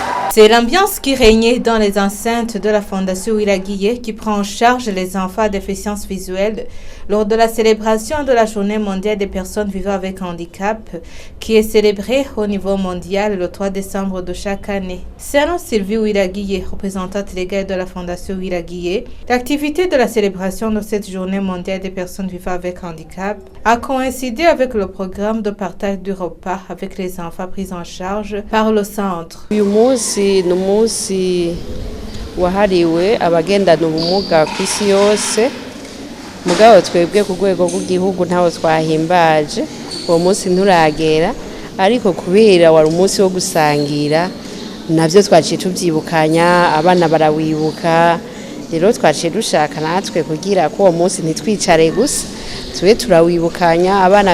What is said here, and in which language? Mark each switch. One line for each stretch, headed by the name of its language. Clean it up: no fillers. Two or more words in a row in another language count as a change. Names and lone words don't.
French: C'est l'ambiance qui régnait dans les enceintes de la Fondation Wiraguiye qui prend en charge les enfants à déficience visuelle lors de la célébration de la Journée mondiale des personnes vivant avec handicap qui est célébrée au niveau mondial le 3 décembre de chaque année. Selon Sylvie Wiraguiye, représentante légale de la Fondation Wiraguiye, l'activité de la célébration de cette Journée mondiale des personnes vivant avec handicap a coïncidé avec le programme de partage du repas avec les enfants pris en charge par le centre.
Rundi: Ni umunsi wahariwe abagendana ubumuga ku isi yose mugabo twebwe ku rwego rw'igihugu ntaho twahimbaje uwo munsi nturagera ariko kubera wari umunsi wo gusangira navyo twaciye tuvyibukanya abana barawibuka rero twaciye dushaka natwe kugira ko uwo munsi ntitwicare gusa tube turawibukanya abana